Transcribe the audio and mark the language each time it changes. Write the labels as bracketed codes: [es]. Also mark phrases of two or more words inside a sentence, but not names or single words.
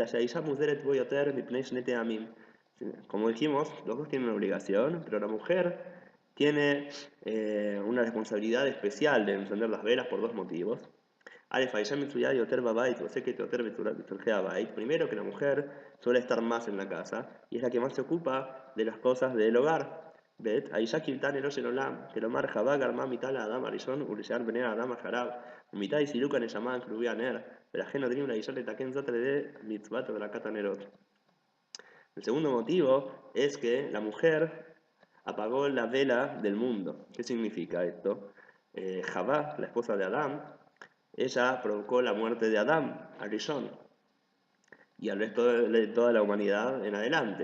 [es] Como dijimos, los dos tienen una obligación, pero la mujer tiene una responsabilidad especial de encender las velas por dos motivos. Primero, que la mujer suele estar más en la casa y es la que más se ocupa de las cosas del hogar. [he] Bet, האישה כילתה נרו של עולם, כלומר חווה גרמה מיתה לאדם הראשון ולשאר בני האדם אחריו, ומיתה היא סילוק הנשמה הקרובי הנר, ולכן נותנים לאישה לתקן זאת על ידי מצוות הדלקת הנרות. [es] El segundo motivo es que la mujer apagó la vela del mundo. ¿Qué significa esto? Javá, la esposa de Adán, ella provocó la muerte de Adán, Arishon, y al resto de toda la humanidad en adelante.